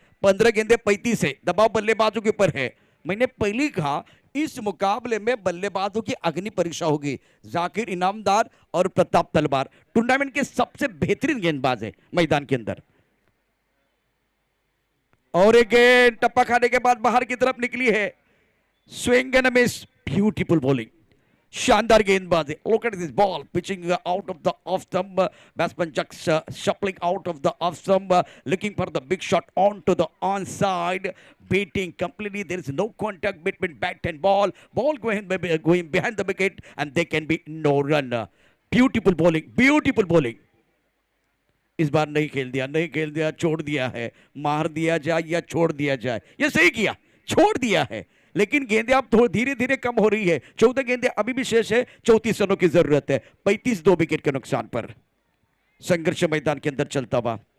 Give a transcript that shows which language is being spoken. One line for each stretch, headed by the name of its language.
Hindi: 15 गेंदें 35 है, दबाव बल्लेबाजों के ऊपर है। मैंने पहले कहा इस मुकाबले में बल्लेबाजों की अग्नि परीक्षा होगी। जाकिर इनामदार और प्रताप तलवार टूर्नामेंट के सबसे बेहतरीन गेंदबाज है मैदान के अंदर। और एक गेंद टप्पा खाने के बाद बाहर की तरफ निकली है।
English: Swing and a miss, beautiful bowling,
Hindi: शानदार गेंदबाजी।
English: Look at this ball pitching out of the off stump. Batsman just shuffling out of the off stump, looking for the big shot onto the onside, beating completely. There is no contact between bat and ball. Ball going behind the wicket, and there can be no run. Beautiful bowling, beautiful bowling.
Hindi: इस बार नहीं खेल दिया, नहीं खेल दिया, छोड़ दिया है। मार दिया जाए या छोड़ दिया जाए, ये सही किया, छोड़ दिया है। लेकिन गेंदें अब धीरे धीरे कम हो रही है। 14 गेंदें अभी भी शेष है। 34 रनों की जरूरत है। 35 2 विकेट के नुकसान पर संघर्ष मैदान के अंदर चलता हुआ।